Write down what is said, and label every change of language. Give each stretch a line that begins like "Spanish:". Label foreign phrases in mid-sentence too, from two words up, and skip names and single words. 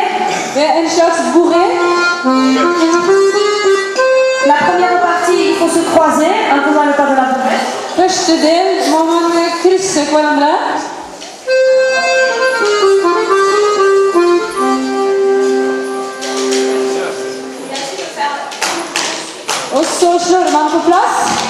French: En slags bourrée. La première partie, il faut se croiser en faisant le pas de la bourrée.
Swedish: Första del må man kryssa varandra. Och så slår man på plats.